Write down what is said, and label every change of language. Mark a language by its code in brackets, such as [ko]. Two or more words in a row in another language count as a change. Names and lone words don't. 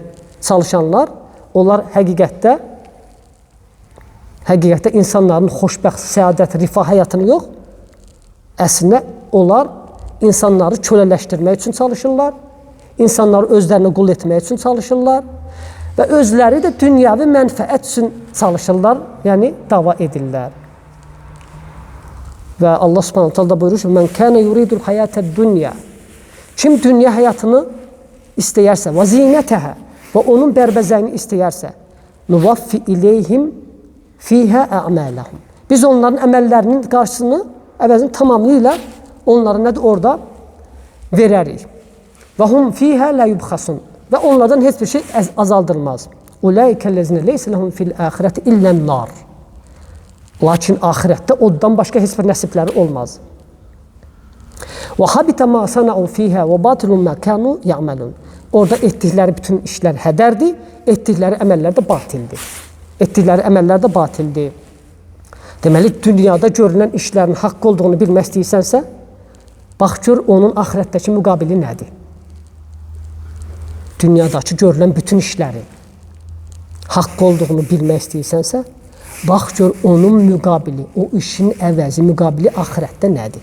[az] Çalışanlar, onlar həqiqətdə insanların xoşbəxt, səadət, rifah həyatını yox, əslində onlar insanları kölələşdirmək üçün çalışırlar, insanları özlərini qul etmək üçün çalışırlar və özləri də dünyəvi mənfəət üçün çalışırlar, yəni dava edirlər. Və Allah [ar] سبحانه تعالى [az] buyurur ki: [ar] "من كان يريد الحياة الدنيا." [az] Kim dünya həyatını istəyərsə, və zinətəhə və onun bərbəzəyini istəyərsə, [ar] نوف إليهم فيها أعمالهم. [az] Biz onların əməllərinin qarşısını əvəzin tamamıyla onlara nədir orada verərik. [ar] وهم فيها لا يبخسون. [az] Və onlardan heç bir şey azaldılmaz. [ar] أولئك الذين ليس لهم في الآخرة إلا النار. [az] Lakin ahirətdə oddan başqa heç bir nəsibləri olmaz. [ar] وحبط ما صنعوا فيها وباطل ما كانوا يعملون. [az] Orada etdikləri bütün işlər hədərdir, etdikləri əməllər də batildir. Etdikləri əməllər də batildir. Deməli, dünyada görülən işlərin haqq olduğunu bilmək istəyirsənsə, bax gör onun ahirətdəki müqabili nədir? Dünyadakı görülən bütün işlərin haqq olduğunu bilmək istəyirsənsə, bax gör onun müqabili, o işin əvəzi, müqabili ahirətdə nədir?